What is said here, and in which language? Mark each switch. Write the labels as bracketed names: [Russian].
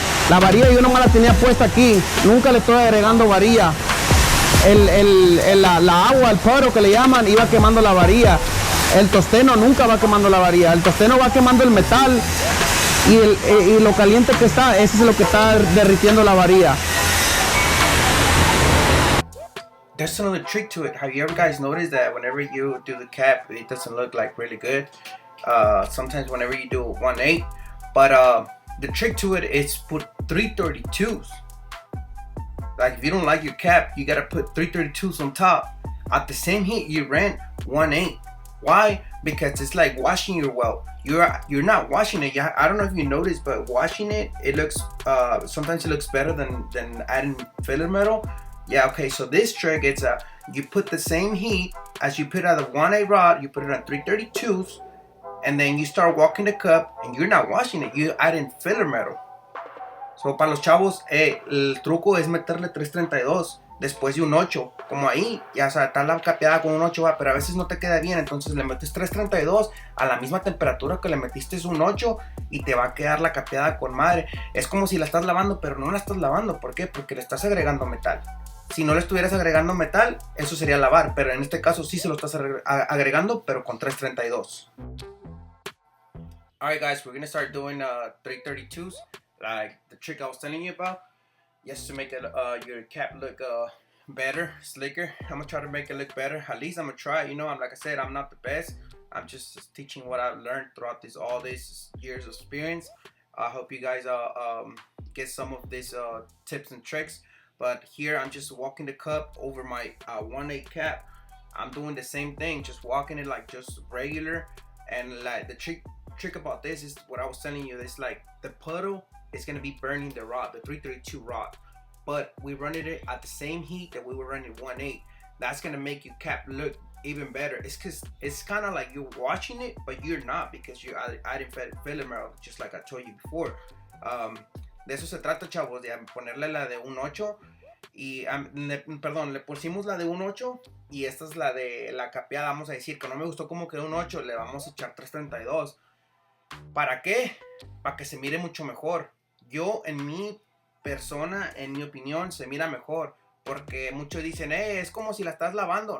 [Spanish] La varilla yo nomás la tenía puesta aquí. Nunca le estoy agregando varilla. La agua, el poro que le llaman, iba quemando la varilla. El tosteno nunca va quemando la varilla. El tosteno va quemando el metal y lo caliente que está, ese es lo que está derritiendo la varilla. [English] There's another trick to it. Have you ever guys noticed that whenever you do the cap, it doesn't look like really good? Sometimes whenever you do 1/8, but the trick to it is put 332s. Like if you don't like your cap, you gotta put 332s on top. At the same heat, you ran 1/8. Why? Because it's like washing your weld. You're not washing it. I don't know if you noticed, but washing it, it looks sometimes it looks better than adding filler metal. Yeah, okay, so this trick, it's you put the same heat as you put on the 1/8 rod, you put it on 332s, and then you start walking the cup, and you're not washing it, you're adding filler metal. [Spanish] So para los chavos, el truco es meterle 332 después de un 8, como ahí, ya está la capeada con un 8, va, pero a veces no te queda bien, entonces le metes 332 a la misma temperatura que le metiste un 8 y te va a quedar la capeada con madre. Es como si la estás lavando, pero no la estás lavando. ¿Por qué? Porque le estás agregando metal. Si no le estuvieras agregando metal, eso sería lavar, pero en este caso sí se lo estás agregando, pero con 332. [English] Alright guys, we're gonna start doing 332s, like the trick I was telling you about, just to make it, your cap look better, slicker. I'm gonna try to make it look better. At least I'm gonna try. You know, like I said, I'm not the best. I'm just teaching what I've learned throughout all these years of experience. I hope you guys get some of these tips and tricks. But here I'm just walking the cup over my 1/8 cap. I'm doing the same thing, just walking it like just regular. And like the trick about this is what I was telling you. It's like the puddle is gonna be burning the rod, the 332 rod. But we running it at the same heat that we were running 1/8. That's gonna make your cap look even better. It's cause it's kind of like you're watching it, but you're not, because you're adding filler metal, just like I told you before. [Spanish] De eso se trata, chavos, de ponerle la de un 8 y le pusimos la de un 8 y esta es la de la capeada. Vamos a decir que no me gustó como quedó un 8, le vamos a echar 332. ¿Para qué? Para que se mire mucho mejor. Yo, en mi persona, en mi opinión, se mira mejor, porque muchos dicen, es como si la estás lavando.